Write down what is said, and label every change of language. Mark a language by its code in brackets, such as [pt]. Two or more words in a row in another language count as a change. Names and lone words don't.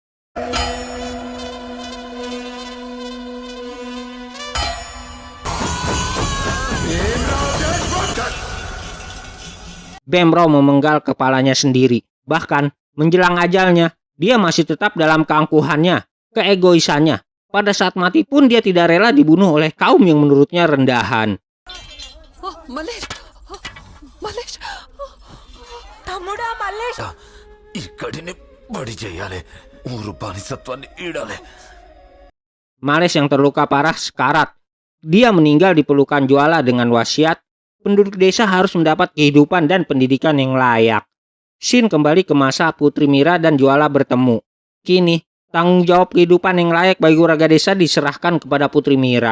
[id] Bemrau memenggal kepalanya sendiri. Bahkan menjelang ajalnya, dia masih tetap dalam keangkuhannya, keegoisannya. Pada saat mati pun dia tidak rela dibunuh oleh kaum yang menurutnya rendahan. [te] మల్లేష్ మల్లేష్ తమ్ముడా మల్లేష్ ఇక్కడిని బడి చేయాలి ఊరు బానిసత్వాన్ని ఈడాలి. [id] Males yang terluka parah sekarat. Dia meninggal di pelukan Juala dengan wasiat, penduduk desa harus mendapat kehidupan dan pendidikan yang layak. Scene kembali ke masa Putri Mira dan Juala bertemu. Kini, tanggung jawab kehidupan yang layak bagi warga desa diserahkan kepada Putri Mira.